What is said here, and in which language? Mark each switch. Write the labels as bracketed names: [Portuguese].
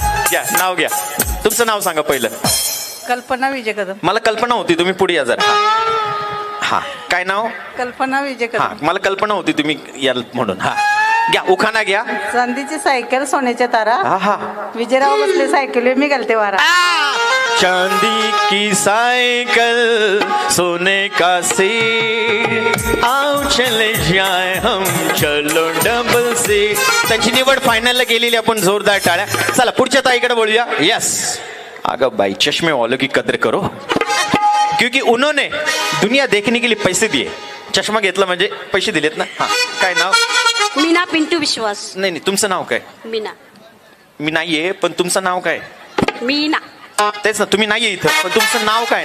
[Marathi] घ्या नाव घ्या. तुमचं नाव सांगा पहिलं. कल्पना विजय कदम. मला कल्पना होती तुम्ही पुढे या जरा. हा काय नाव. कल्पना विजय हा कदम. मला कल्पना होती तुम्ही याल म्हणून. हा घ्या उखाणा घ्या. चांदीची सायकल सोन्याच्या तारा. हा हा विजयराव बसले सायकल मी घालते वारा. [Hindi] चांदी की सायकल सोने का सीट आओ चले जाए हम चलो डबल सीट. [Marathi] त्यांची निवड फायनलला गेलेली आपण. जोरदार टाळ्या. चला पुढच्या ताईकडे बोलूया. [Hindi] यस [Marathi] अगं बाई [Hindi] चष्मे वालों की कदर करो क्योंकि उन्होंने दुनिया देखने के लिए पैसे दिए. [Marathi] चष्मा घेतला म्हणजे पैसे दिलेत ना. हा काय नाव. मीना पिंटू विश्वास. नाही नाही तुमचं नाव काय. मीना मी नाहीये पण तुमचं नाव काय. मीना तेच ना तुम्ही नाहीये इथं पण तुमचं नाव काय.